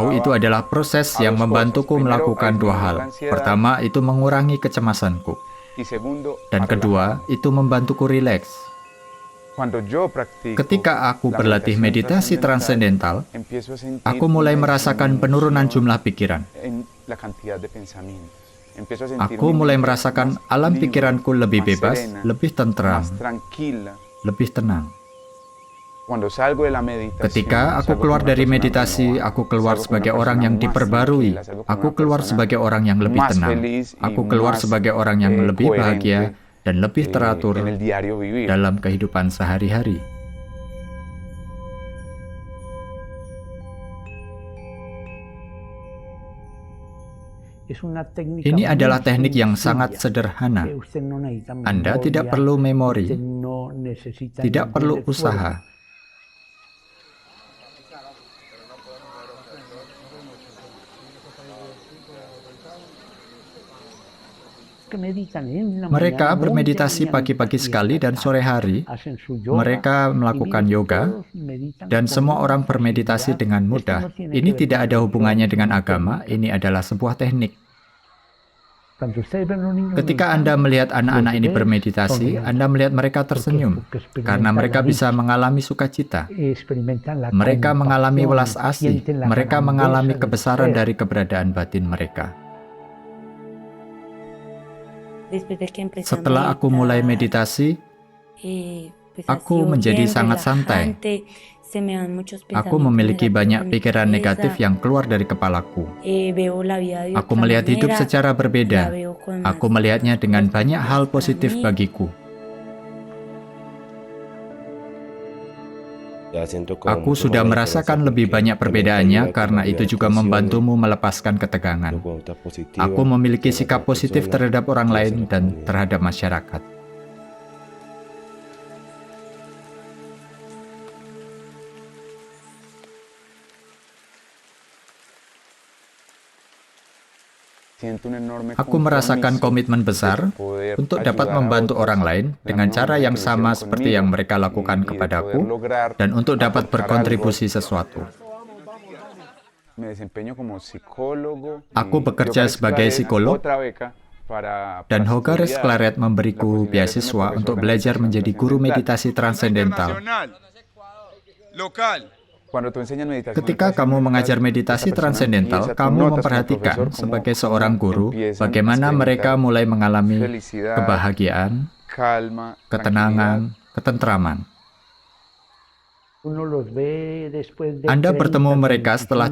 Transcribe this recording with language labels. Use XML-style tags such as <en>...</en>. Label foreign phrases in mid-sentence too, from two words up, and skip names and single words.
<es>ayudaba</es> <id>itu adalah proses</id> <es>a</es> <id>yang</id> <es>dos</es> <id>membantuku</id> <es>cosas. Primero,</es> <id>melakukan</id> <es>a</es> <id>dua hal.</id> <es>disminuir la ansiedad.</es> <id>Pertama, itu mengurangi kecemasanku.</id> <es>y segundo,</es> <id>Dan</id> <es>a</es> <id>kedua,</id> <es>relajarme.</es> <id>itu membantuku rileks.</id> <es>Cuando yo practico</es> <id>Ketika aku</id> <es>la</es> <id>berlatih meditasi transendental,</id> <es>empiezo a sentir</es> <id>aku mulai</id> <es>una</es> <id>merasakan penurunan</id> <es>disminución</es> <id>jumlah pikiran.</id> <es>en la cantidad de pensamientos. Empiezo a sentir</es> <id>Aku</id> <es>mi</es> <id>mulai</id> <es>mente</es> <id>merasakan</id> <es>más</es> <id>alam</id> <es>libre,</es> <id>pikiranku lebih</id> <es>más</es> <id>bebas,</id> <es>serena,</es> <id>lebih tentram,</id> <es>más tranquila.</es> <id>lebih tenang.</id> <es>Cuando salgo de la meditación,</es> <id>Ketika aku</id> <es>salgo</es> <id>keluar</id> <es>como una</es> <id>dari</id> <es>persona</es> <id>meditasi,</id> <es>renovada,</es> <id>aku keluar</id> <es>salgo como</es> <id>sebagai</id> <es>una</es> <id>orang</id> <es>persona</es> <id>yang</id> <es>más</es> <id>diperbarui.</id> <es>tranquila, salgo como</es> <id>Aku</id> <es>una</es> <id>keluar</id> <es>persona</es> <id>sebagai orang yang lebih</id> <es>más</es> <id>tenang.</id> <es>feliz y</es> <id>Aku keluar</id> <es>más,</es> <id>sebagai orang yang lebih</id> <es>coherente,</es> <id>bahagia dan lebih teratur</id> <es>en el diario vivir.</es> <id>dalam kehidupan sehari-hari.</id> <es>Es una técnica</es> <id>Ini</id> <es>muy</es> <id>adalah teknik yang</id> <es>sencilla,</es> <id>sangat sederhana.</id> <es>que usted no necesita</es> <id>Anda tidak</id> <es>memoria,</es> <id>perlu memori,</id> <es>usted no necesita</es> <id>tidak</id> <es>ningún</es> <id>perlu</id> <es>esfuerzo.</es> <id>usaha.</id> <es>Que meditan en la</es> <id>Mereka</id> <es>mañana, muy</es> <id>bermeditasi</id> <es>de</es> <id>pagi-pagi</id> <es>mañana,</es> <id>sekali dan sore hari.</id> <es>hacen su yoga,</es> <id>Mereka</id> <es>y</es> <id>melakukan</id> <es>mire,</es> <id>yoga,</id> <es>todos meditan</es> <id>dan</id> <es>con</es> <id>semua</id> <es>una</es> <id>orang bermeditasi</id> <es>facilidad.</es> <id>dengan</id> <es>Esto</es> <id>mudah.</id> <es>no tiene</es> <id>Ini</id> <es>que ver</es> <id>tidak</id> <es>con</es> <id>ada</id> <es>religión,</es> <id>hubungannya</id> <es>es</es> <id>dengan</id> <es>una</es> <id>agama,</id> <es>técnica.</es> <id>ini adalah sebuah teknik.</id> <es>Cuando ustedes ven a los niños</es> <id>Ketika</id> <es>meditando,</es> <id>Anda melihat anak-anak ini bermeditasi, Anda melihat mereka tersenyum karena mereka bisa mengalami sukacita.</id> <es>experimentan la</es> <id>Mereka mengalami</id> <es>compasión,</es> <id>welas asih,</id> <es>sienten la</es> <id>mereka</id> <es>grandeza</es> <id>mengalami</id> <es>del</es> <id>kebesaran</id> <es>ser.</es> <id>dari keberadaan batin mereka.</id> <es>Después de que empecé a</es> <id>Setelah aku mulai</id> <es>meditar,</es> <id>meditasi,</id> <es>pues ha</es> <id>aku</id> <es>sido</es> <id>menjadi</id> <es>bien</es> <id>sangat santai.</id> <es>relajante, se me van muchos</es> <id>Aku</id> <es>pensamientos</es> <id>memiliki</id> <es>negativos</es> <id>banyak</id> <es>en mi</es> <id>pikiran</id> <es>cabeza,</es> <id>negatif yang keluar dari kepalaku.</id> <es>veo la vida de</es> <id>Aku</id> <es>otra</es> <id>melihat hidup</id> <es>manera,</es> <id>secara</id> <es>la</es> <id>berbeda.</id> <es>veo con</es> <id>Aku</id> <es>más</es> <id>melihatnya dengan banyak hal</id> <es>para</es> <id>positif</id> <es>mí.</es> <id>bagiku. Aku sudah merasakan lebih banyak perbedaannya karena itu juga membantumu melepaskan ketegangan. Aku memiliki sikap positif terhadap orang lain dan terhadap masyarakat.</id> <es>Siento un enorme</es> <id>Aku merasakan</id> <es>compromiso</es> <id>komitmen besar</id> <es>de poder</es> <id>untuk dapat</id> <es>ayudar a</es> <id>membantu</id> <es>otros</es> <id>orang lain</id> <es>de la</es> <id>dengan</id> <es>misma</es> <id>cara</id> <es>manera</es> <id>yang</id> <es>que lo</es> <id>sama</id> <es>hicieron</es> <id>seperti yang</id> <es>conmigo,</es> <id>mereka lakukan</id> <es>y de</es> <id>kepadaku,</id> <es>poder lograr</es> <id>dan untuk dapat</id> <es>aportar</es> <id>berkontribusi</id> <es>algo.</es> <id>sesuatu.</id> <es>Me desempeño como psicólogo.</es> <id>Aku</id> <es>y</es> <id>bekerja</id> <es>Hogares</es> <id>sebagai</id> <es>Claret</es> <id>psikolog,</id> <es>otra beca para</es> <id>dan Hogares</id> <es>estudiar</es> <id>Claret</id> <es>la</es> <id>memberiku</id> <es>posibilidad de ser</es> <id>beasiswa</id> <es>profesor</es> <id>untuk</id> <es>de</es> <id>belajar</id> <es>meditación</es> <id>menjadi guru</id> <es>trascendental.</es> <id>meditasi transendental.</id> <es>Local. Cuando tú enseñas meditación</es> <id>Ketika kamu mengajar meditasi transendental, kamu memperhatikan sebagai seorang guru bagaimana mereka mulai mengalami kebahagiaan,</id> <es>calma,</es> <id>ketenangan, ketentraman.</id> <es>Uno los ve después de</es> <id>Anda</id> <es>30,</es> <id>bertemu mereka setelah</id>